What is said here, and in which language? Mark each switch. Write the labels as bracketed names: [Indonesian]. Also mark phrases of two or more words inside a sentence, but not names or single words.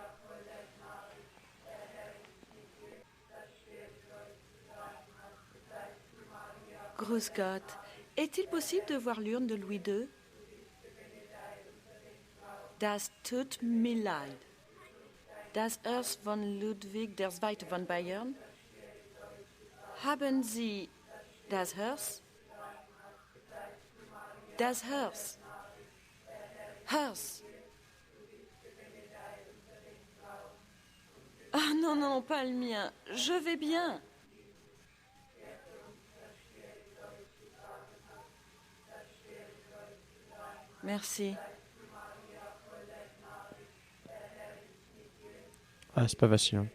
[German] Grüß Gott. [French] Est-il possible de voir l'urne de Louis II? [German] Das tut mir leid. Das Herz von Ludwig II. Von Bayern? Haben Sie das Herz? Das Herz. Herz. [French] Ah non, non, pas le mien. Je vais bien. Merci. Ah, c'est pas facile. Hein.